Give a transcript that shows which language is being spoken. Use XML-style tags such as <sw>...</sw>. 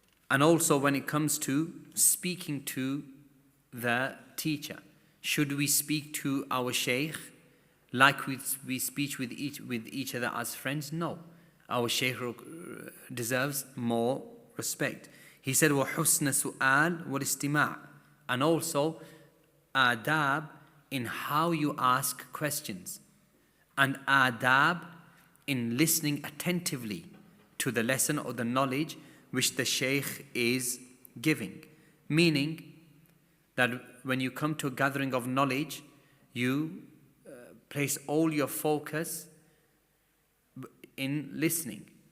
<en>And also when it comes to speaking to the teacher, should we speak to our shaykh like we speak with each other as friends? No. Our shaykh deserves more respect. He said,</en> <ar>وَحُسْنَ سُؤَالٍ وَالْإِسْتِمَاعِ.</ar> <en>And also adab in how you ask questions, and adab in listening attentively to the lesson or the knowledge which the Shaykh is giving. Meaning that when you come to a gathering of knowledge, you place all your focus in listening.</en>